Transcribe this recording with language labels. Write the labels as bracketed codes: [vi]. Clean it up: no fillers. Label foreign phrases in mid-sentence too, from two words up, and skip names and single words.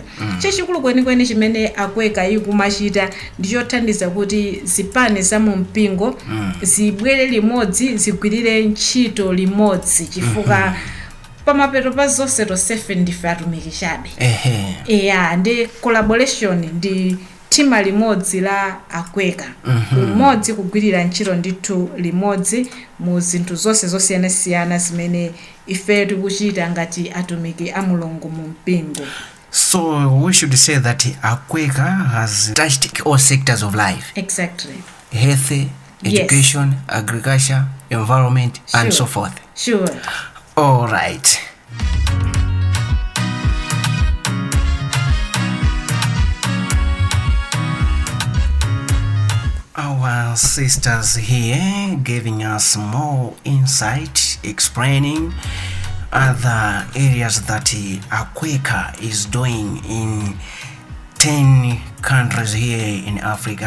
[ny] Chachikulu kwenikweni chimene ACWECA ikumachita ndi chothandiza kuti zipani za mu mpingo zibwere limodzi zigwirire ntchito limodzi chifukwa pamapeto pa zonse tonsefe ndife atumiki chabe. Ndi collaboration ndi tima limodzi la ACWECA umodzi kugwirira ntchito ndithu limodzi mu zinthu zonse zosiyanasiyana zimene ife tikuchita ngati atumiki a Mulungu mu mpingo. [en] So we should say that ACWECA has touched all sectors of life. Exactly. Health, education, agriculture, environment, and so forth. Sure. All right. Our sisters here giving us more insight, explaining other areas that ACWECA is doing in 10 countries here in Africa.